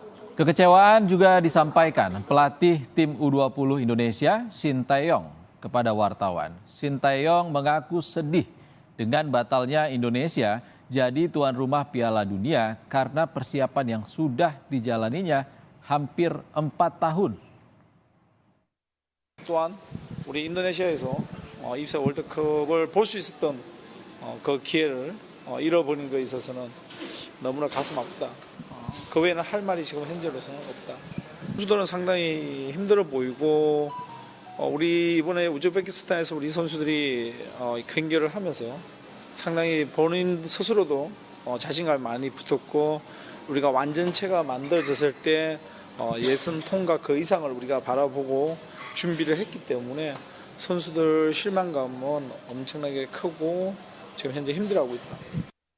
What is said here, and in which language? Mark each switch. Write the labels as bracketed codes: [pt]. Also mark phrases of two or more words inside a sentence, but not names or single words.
[id] Kekecewaan juga disampaikan pelatih tim U20 Indonesia, Sinteyong, kepada wartawan. Sinteyong mengaku sedih dengan batalnya Indonesia jadi tuan rumah Piala Dunia karena persiapan yang sudah dijalaninya hampir 4 tahun. [ko] 또한 우리 인도네시아에서 입사 월드컵을 볼 수 있었던 그 기회를 잃어버린 것에 있어서는 너무나 가슴 아프다. 그 외에는 할 말이 지금 현재로서는 없다. 선수들은 상당히 힘들어 보이고 우리 이번에 우즈베키스탄에서 우리 선수들이 경기를 하면서 상당히 본인 스스로도 자신감이 많이 붙었고 우리가 완전체가 만들어졌을 때 예선 통과 그 이상을 우리가 바라보고 준비를 했기 때문에 선수들 실망감은 엄청나게 크고 지금 현재 힘들어하고 있다.